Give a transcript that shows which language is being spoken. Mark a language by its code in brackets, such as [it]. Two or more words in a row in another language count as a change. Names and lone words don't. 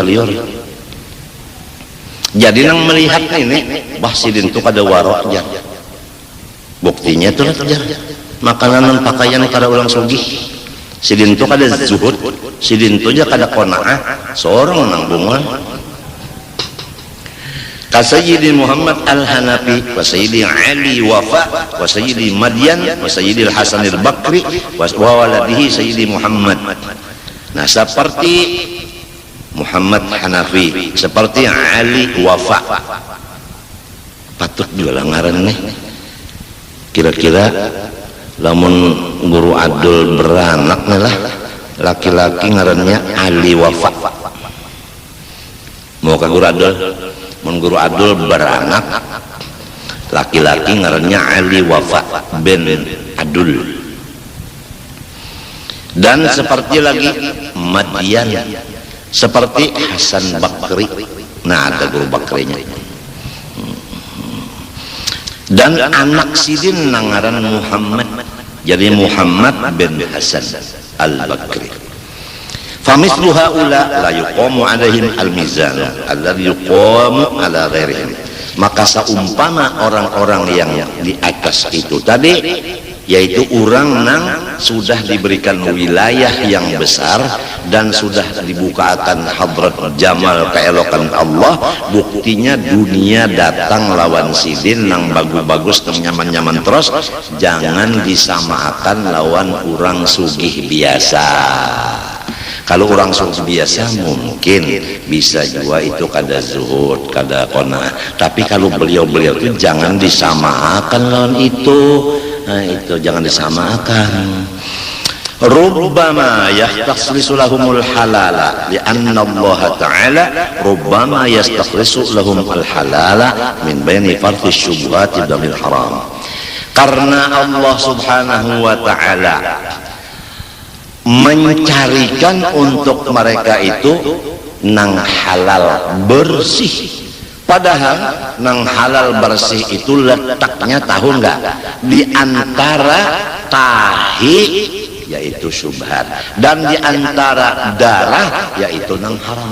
[bjn] jadi nang melihat ini bah sidin tuh kada waroknya buktinya tuh makanan pakaian kada ulang sugih sidin tuh kada zuhud sidin tuh aja kada qanaah seorang nang bunga Sayyidi Muhammad Al-Hanafi wa Sayyidi Ali Wafa wa Sayyidi Madyan wa Sayyidi Al-Hasan Al-Bakri [ar] وولده [bjn] Sayyidi Muhammad. [id] Nah, seperti Muhammad Hanafi, seperti Ali Wafa, [bjn] patut juga ngaran nih. Kira-kira lamun guru Adul beranak nih lah, laki-laki ngarannya Ali Wafa. [id] Mau ke guru Adul? [bjn] Mun guru Abdul beranak laki-laki ngarannya Ali Wafa bin Adul. [id] Dan seperti lagi Madyan, seperti Hasan Bakri. [bjn] Nah, ada guru Bakrinya. Dan anak sidin nangaran Muhammad, jadi Muhammad bin Hasan Al-Bakri. [ar] فمثل هؤلاء لا يقام عليهم الميزان الذي يقام على غيرهم. [id] Maka seumpama orang-orang yang di atas itu tadi, yaitu orang yang sudah diberikan wilayah yang besar dan sudah dibukakan hadrat jamal keelokan Allah, [bjn] buktinya dunia datang lawan sidin nang bagus-bagus nang nyaman-nyaman terus, jangan disamakan lawan orang sugih biasa. Kalau orang sugih biasa mungkin bisa juga itu kada zuhud, kada qanaah. [id] Tapi kalau beliau-beliau itu jangan disamakan lawan itu. Nah, itu jangan disamakan. [ar] ربما يستخلص لهم الحلال لأن الله تعالى ربما يستخلص لهم الحلال من بين فرث شبهة دم الحرام. [id] Karena [ar] الله سبحانه وتعالى [id] mencarikan untuk mereka itu nang halal bersih, padahal nang halal bersih itu letaknya tahu nggak di antara tahi yaitu syubhat dan di antara darah yaitu nang haram.